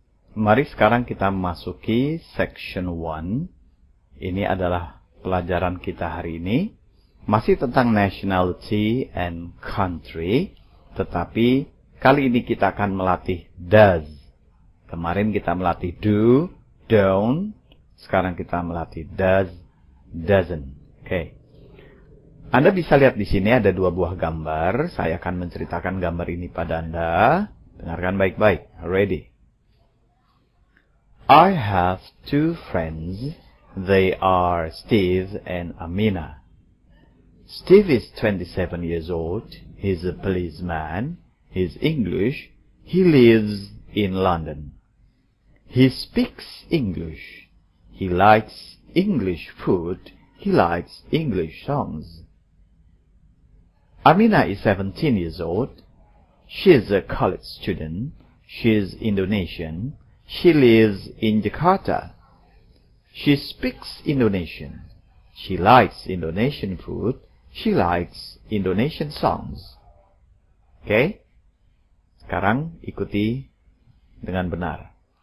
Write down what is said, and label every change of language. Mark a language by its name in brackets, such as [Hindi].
[Indonesian] Mari sekarang kita memasuki section 1. Ini adalah pelajaran kita hari ini. Masih tentang [English] nationality and country. [Indonesian] Tetapi kali ini kita akan melatih does. Kemarin kita melatih do, don't. Sekarang kita melatih does, doesn't. Oke. Anda bisa lihat di sini ada dua buah gambar. Saya akan menceritakan gambar ini pada Anda. Dengarkan baik-baik. [English] Ready? I have two friends. They are Steve and Amina. Steve is 27 years old. He's a policeman. He's English. He lives in London. He speaks English. He likes English food. He likes English songs. Amina is 17 years old. She is a college student. She is Indonesian. She lives in Jakarta. She speaks Indonesian. She likes Indonesian food. She likes Indonesian songs. Oke? [Indonesian] Sekarang ikuti dengan benar.